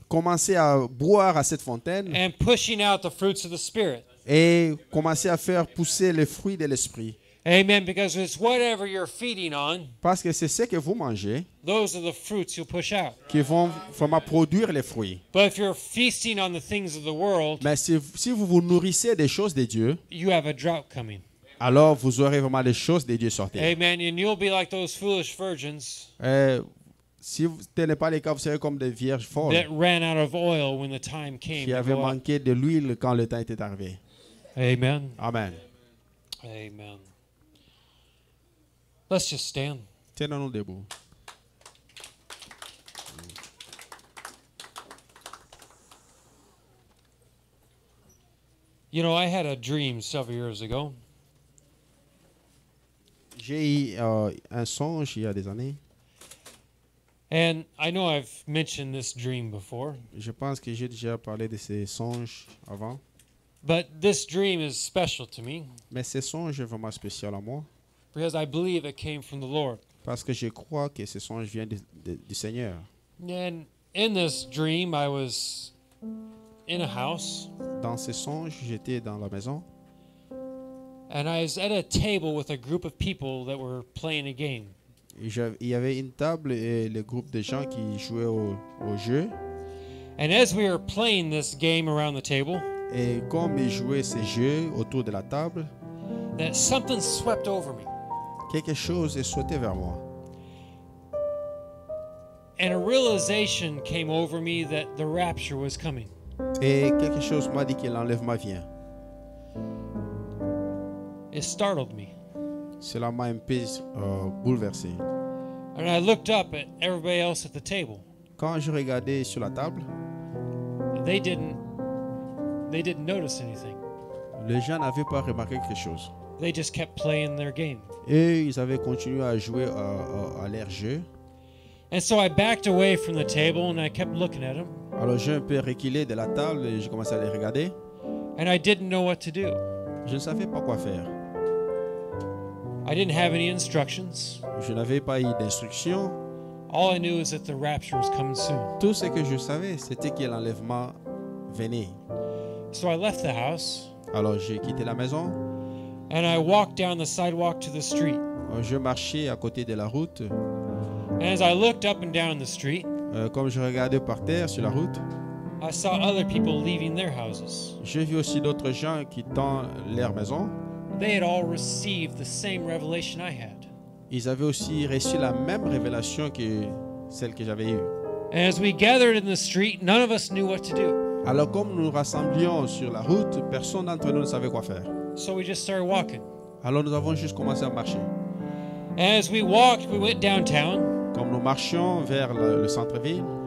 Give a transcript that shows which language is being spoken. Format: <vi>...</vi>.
<fr>commencer à boire à cette fontaine</fr> <en>and pushing out the fruits of the Spirit.</en> <fr>et commencer à faire pousser les fruits de l'Esprit.</fr> <en>Amen. Because it's whatever you're feeding on,</en> <fr>Parce que c'est ce que vous mangez</fr> <en>those are the fruits you'll push out.</en> <fr>qui vont vraiment produire les fruits.</fr> <en>But if you're feasting on the things of the world,</en> <fr>Mais si vous vous nourrissez des choses de Dieu,</fr> <en>you have a drought coming.</en> <fr>alors vous aurez vraiment les choses de Dieu sortir.</fr> <en>Amen. And you'll be like those foolish virgins</en> <fr>Si tel n'est pas le cas, vous serez comme des vierges folles</fr> <en>that ran out of oil when the time came</en> <fr>qui</fr> <en>to</en> <fr>avaient</fr> <en>go out.</en> <fr>manqué de l'huile quand le temps était arrivé.</fr> <en>Amen. Amen. Amen. Let's just stand.</en> <fr>Tenons-nous debout.</fr> <en>You know, I had a dream several years ago,</en> <fr>J'ai eu un songe il y a des années.</fr> <en>and I know I've mentioned this dream before,</en> <fr>Je pense que j'ai déjà parlé de ces songes avant.</fr> <en>but this dream is special to me</en> <fr>Mais ces songes sont vraiment spéciaux à moi.</fr> <en>because I believe it came from the Lord.</en> <fr>Parce que je crois que ces songes viennent du Seigneur.</fr> <en>And in this dream, I was in a house,</en> <fr>Dans ces songes, j'étais dans la maison.</fr> <en>and I was at a table with a group of people that were playing a game.</en> <fr>Et il y avait une table et le groupe de gens qui jouaient au jeu.</fr> <en>And as we were playing this game around the table,</en> <fr>Et comme ils jouaient ces jeux autour de la table,</fr> <en>that something swept over me.</en> <fr>quelque chose est sauté vers moi.</fr> <en>And a realization came over me that the rapture was coming.</en> <fr>Et quelque chose m'a dit que l'enlèvement vient.</fr> <en>It startled me.</en> <fr>Cela m'a un peu bouleversé.</fr> <en>And I looked up at everybody else at the table.</en> <fr>Quand je regardais sur la table,</fr> <en>They didn't notice anything.</en> <fr>les gens n'avaient pas remarqué quelque chose.</fr> <en>They just kept playing their game.</en> <fr>Et ils avaient continué à jouer à leur jeu.</fr> <en>And so I backed away from the table and I kept looking at them.</en> <fr>Alors j'ai un peu reculé de la table et j'ai commencé à les regarder.</fr> <en>And I didn't know what to do.</en> <fr>Je ne savais pas quoi faire.</fr> <en>I didn't have any instructions.</en> <fr>Je n'avais pas eu d'instruction.</fr> <en>All I knew is that the rapture was coming soon.</en> <fr>Tout ce que je savais, c'était que l'enlèvement venait.</fr> <en>So I left the house</en> <fr>Alors j'ai quitté la maison,</fr> <en>and I walked down the sidewalk to the street.</en> <fr>je marchais à côté de la route.</fr> <en>And as I looked up and down the street,</en> <fr>Comme je regardais par terre sur la route,</fr> <en>I saw other people leaving their houses.</en> <fr>j'ai vu aussi d'autres gens quittant leur maison.</fr> <en>They had all received the same revelation I had.</en> <fr>Ils avaient aussi reçu la même révélation que celle que j'avais eue.</fr> <en>And as we gathered in the street, none of us knew what to do.</en> <fr>Alors comme nous nous rassemblions sur la route, personne d'entre nous ne savait quoi faire.</fr> <en>So we just started walking.</en> <fr>Alors nous avons juste commencé à marcher.</fr> <en>And as we walked, we went downtown</en> <fr>Comme nous marchions vers le centre-ville,</fr>